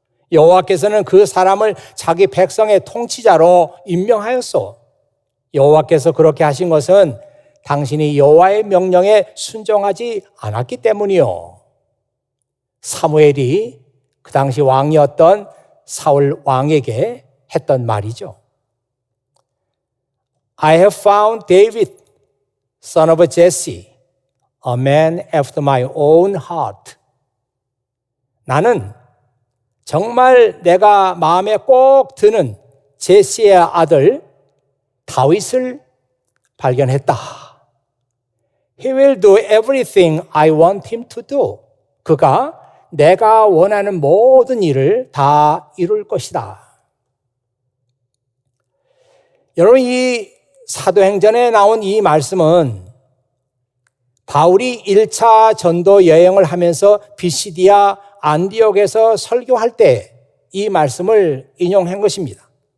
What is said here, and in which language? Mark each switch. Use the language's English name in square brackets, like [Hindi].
[Korean] 여호와께서는 그 사람을 자기 백성의 통치자로 임명하였소. 여호와께서 그렇게 하신 것은 당신이 여호와의 명령에 순종하지 않았기 때문이요. 사무엘이 그 당시 왕이었던 사울 왕에게 했던 말이죠. [English] I have found David, son of Jesse, a man after my own heart. [Korean] 나는 정말 내가 마음에 꼭 드는 제시의 아들 다윗을 발견했다. [English] He will do everything I want him to do. [Korean] 그가 내가 원하는 모든 일을 다 이룰 것이다. 여러분, 이 사도행전에 나온 이 말씀은 바울이 1차 전도 여행을 하면서 비시디아 안디옥에서 설교할 때 이 말씀을 인용한 것입니다.